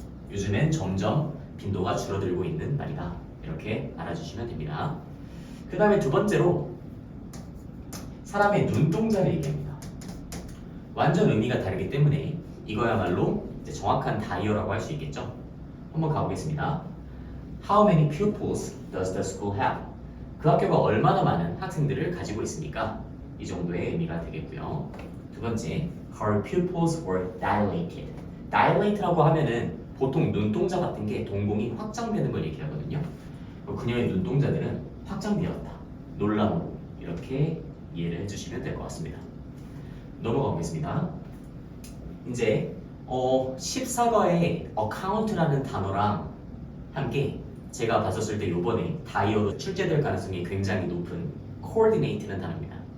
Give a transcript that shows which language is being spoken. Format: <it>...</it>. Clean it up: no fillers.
<ko>요즘엔 점점 빈도가 줄어들고 있는 말이다. 이렇게 알아주시면 됩니다. 그 다음에 두 번째로 사람의 눈동자를 얘기합니다. 완전 의미가 다르기 때문에 이거야말로 이제 정확한 다이어라고 할 수 있겠죠. 한번 가보겠습니다.</ko> <en>How many pupils does the school have?</en> <ko>그 학교가 얼마나 많은 학생들을 가지고 있습니까? 이 정도의 의미가 되겠고요. 두 번째,</ko> <en>her pupils were dilated.</en> <ko>dilate라고 하면은 보통 눈동자 같은 게 동공이 확장되는 걸 얘기하거든요. 그녀의 눈동자들은 확장되었다. 놀라움으로 이렇게 이해를 해주시면 될 것 같습니다. 넘어가 보겠습니다. 이제 14과의 account라는 단어랑 함께 제가 봤었을 때 이번에 다이어로 출제될 가능성이 굉장히 높은 coordinate라는 단어입니다.</ko>